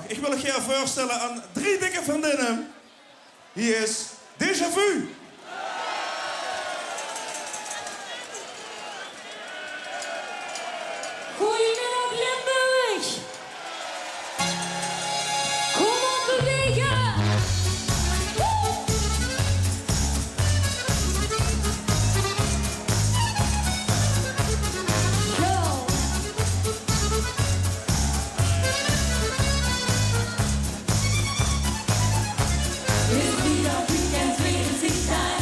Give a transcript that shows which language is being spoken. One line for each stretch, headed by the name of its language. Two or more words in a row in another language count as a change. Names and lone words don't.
Dutch: Ik wil het graag voorstellen aan 3 dikke vriendinnen. Hier is Déjà Vu. Goedemiddag Limburg! Kom op bewegen! Go!
German: Ist wieder Weekend, dreht sich da